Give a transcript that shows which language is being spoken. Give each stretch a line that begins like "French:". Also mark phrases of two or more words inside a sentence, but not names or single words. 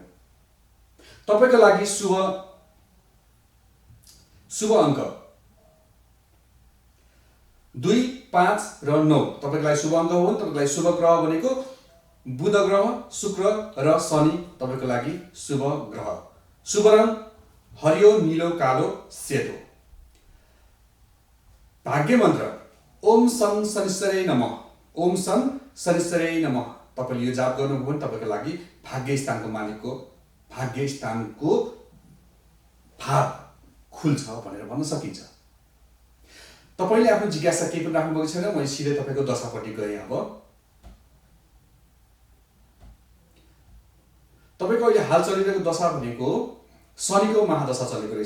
Nepali: तपाईँको लागि शुभ अङ्क 2, 5 र 9 तपाईँको लागि शुभ अङ्क हो। तपाईँको लागि शुभ ग्रह भनेको बुध ग्रह, शुक्र र शनि तपाईँको लागि शुभ ग्रह। शुभ रङ हरियो, नीलो, कालो, सेतो। भाग्य मन्त्र
Sanskrit: ओम सं शनिश्चरै नमः, ओम सं शनिश्चरै नमः।
Nepali: तपाईँले यो जाप गर्नुभयो भने तपाईँको लागि भाग्य स्थानको भाव खुल्छ भनेर भन्न सकिन्छ। तपाईँले आफ्नो जिज्ञासा केही पनि राख्नुभएको छैन, मैले सिधै तपाईँको दशापट्टि गएँ। अब तपाईँको अहिले हाल चलिरहेको दशा भनेको शनिको महादशा चलेको रहेछ।